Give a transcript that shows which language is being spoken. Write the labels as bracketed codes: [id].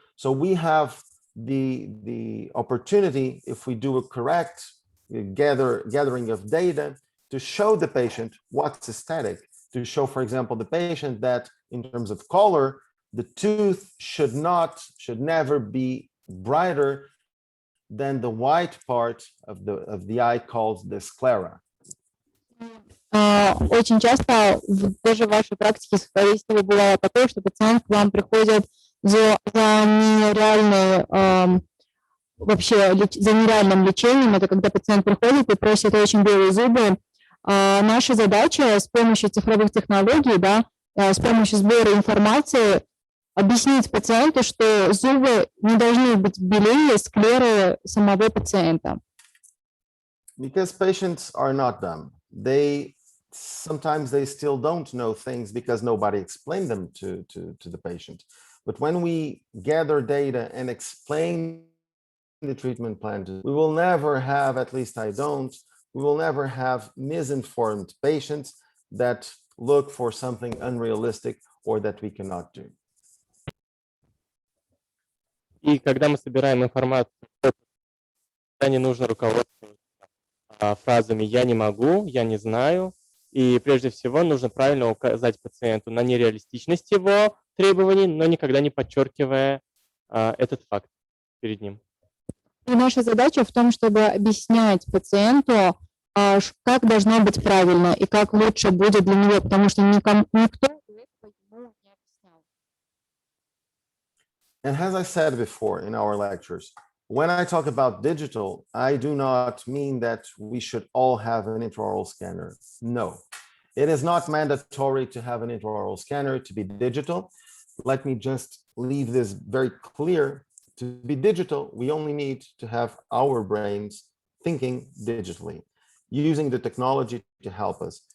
[en] So we have the opportunity, if we do a correct gathering of data, to show the patient what's aesthetic, to show, for example, the patient that in terms of color, the tooth should never be brighter than the white part of the eye called the sclera. [ru] Очень часто даже в вашей практике, скорее всего, бывало такое, что пациент к вам приходит за нереальной вообще за нереальным лечением. Это когда пациент приходит и просит очень белые зубы. Наша задача с помощью цифровых технологий, да, с помощью сбора информации объяснить пациенту, что зубы не должны быть белее склеры самого пациента. [en] Because patients are not dumb. Sometimes they still don't know things because nobody explained them to the patient. But when we gather data and explain the treatment plan, we will never have, at least I don't, we will never have misinformed patients that look for something unrealistic or that we cannot do. [ru] И когда мы собираем информацию, не нужно руководствоваться фразами «я не могу», «я не знаю». И прежде всего нужно правильно указать пациенту на нереалистичность его требований, но никогда не подчеркивая этот факт перед ним. И наша задача в том, чтобы объяснять пациенту, как должно быть правильно и как лучше будет для него, потому что никто этого ему не объяснял. [en] And as I said before in our lectures, when I talk about digital, I do not mean that we should all have an intraoral scanner. No, it is not mandatory to have an intraoral scanner to be digital. Let me just leave this very clear. To be digital, we only need to have our brains thinking digitally, using the technology to help us.